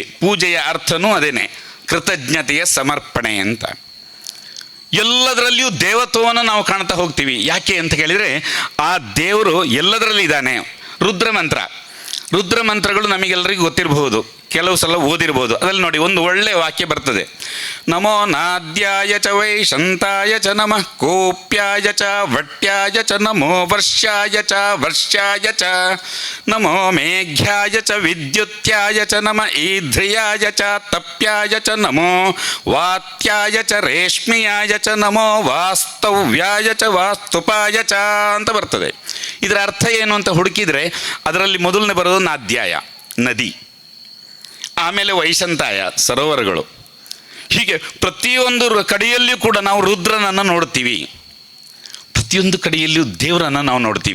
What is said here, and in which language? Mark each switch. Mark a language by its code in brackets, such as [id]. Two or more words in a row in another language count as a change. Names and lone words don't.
[kn] ಪೂಜೆಯ ಅರ್ಥನೂ ಅದೇನೆ, ಕೃತಜ್ಞತೆಯ ಸಮರ್ಪಣೆ ಅಂತ. ಎಲ್ಲದರಲ್ಲಿಯೂ ದೇವತ್ವವನ್ನು ನಾವು ಕಾಣ್ತಾ ಹೋಗ್ತೀವಿ. ಯಾಕೆ ಅಂತ ಕೇಳಿದರೆ, ಆ ದೇವರು ಎಲ್ಲದರಲ್ಲಿ ಇದ್ದಾನೆ. ರುದ್ರ ಮಂತ್ರಗಳು ನಮಗೆಲ್ಲರಿಗೂ ಗೊತ್ತಿರಬಹುದು, ಕೆಲವು ಸಲ ಓದಿರ್ಬೋದು. ಅದರಲ್ಲಿ ನೋಡಿ, ಒಂದು ಒಳ್ಳೆಯ ವಾಕ್ಯ ಬರ್ತದೆ. [sa] ನಮೋ ನಾದ್ಯಾಯ ಚ ವೈಶಂತಾಯ ಚ ನಮಃ ಕೋಪ್ಯಾಯ ಚ ವಟ್ಯಾಯ ಚ ನಮೋ ವರ್ಷಾಯ ಚ ನಮೋ ಮೇಘ್ಯಾಯ ಚ ವಿದ್ಯುತ್ಯಾಯ ಚ ನಮ ಈಧ್ರಿಯಾಯ ಚ ತಪ್ಯಾಯ ಚ ನಮೋ ವಾತ್ಯಾಯ ಚ ರೇಷ್ಮಿಯಾಯ ಚ ನಮೋ ವಾಸ್ತವ್ಯಾಯ ಚ ವಾಸ್ತುಪಾಯ ಚ [kn] ಅಂತ ಬರ್ತದೆ. ಇದರ ಅರ್ಥ ಏನು ಅಂತ ಹುಡುಕಿದರೆ ಅದರಲ್ಲಿ ಮೊದಲನೇ ಬರೋದು ನಾದ್ಯಾಯ, ನದಿ, ಆಮೇಲೆ ವೈಶಂತಾಯ, ಸರೋವರಗಳು. ಹೀಗೆ ಪ್ರತಿಯೊಂದು ಕಡೆಯಲ್ಲಿಯೂ ಕೂಡ ನಾವು ರುದ್ರನನ್ನು ನೋಡ್ತೀವಿ. ಪ್ರತಿಯೊಂದು ಕಡೆಯಲ್ಲಿಯೂ ದೇವರನ್ನು ನಾವು ನೋಡ್ತೀವಿ.